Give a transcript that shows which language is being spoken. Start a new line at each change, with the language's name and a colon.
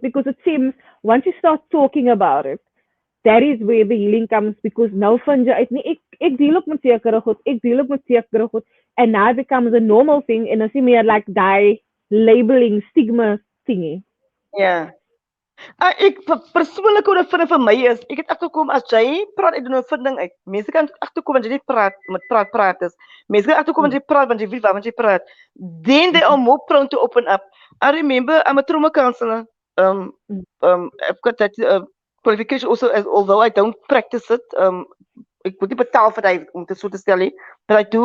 English: Because it seems once you start talking about it, that is where the healing comes, because
Afrikaans: nou vind jy uit nie, ek deel ook met sekere goed,
English: ek deel ook met sekere goed, and now it becomes a normal thing,
Afrikaans: en is nie meer like die labeling stigma thingy. Ja. Ek persoonlik ondervinding vir my is, ek het agterkom as jy praat uit 'n ondervinding uit. Mense kan agterkom as jy net praat, met praat is. Mense kan agterkom as Mm, jy praat want jy weet waarvan jy praat.
English: Then they are more prone to open up. I remember I'm a trauma counselor. Um, mm, I've got that qualification also, although I don't practice it.
Afrikaans: Ek word nie betaal vir dit om dit so te stel nie,
English: but I do